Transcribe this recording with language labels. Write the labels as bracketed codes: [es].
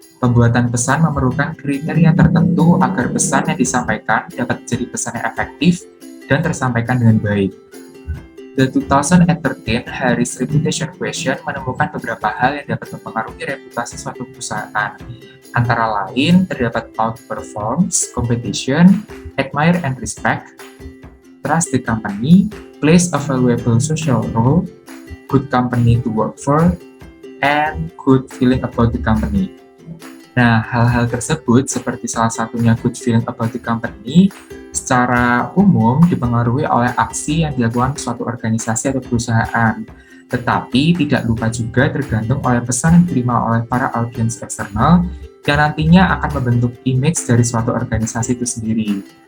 [id] Pembuatan pesan memerlukan kriteria tertentu agar pesan yang disampaikan dapat menjadi pesan yang efektif dan tersampaikan dengan baik. The 2013 Harris Reputation Question menemukan beberapa hal yang dapat mempengaruhi reputasi suatu perusahaan. Antara lain, terdapat [en] outperforms, competition, admire and respect, trust the company, plays a valuable social role, good company to work for, and good feeling about the company. [id] Nah, hal-hal tersebut seperti salah satunya [en] good feeling about the company [id] secara umum dipengaruhi oleh aksi yang dilakukan suatu organisasi atau perusahaan, tetapi tidak lupa juga tergantung oleh pesan yang diterima oleh para audiens eksternal yang nantinya akan membentuk image dari suatu organisasi itu sendiri.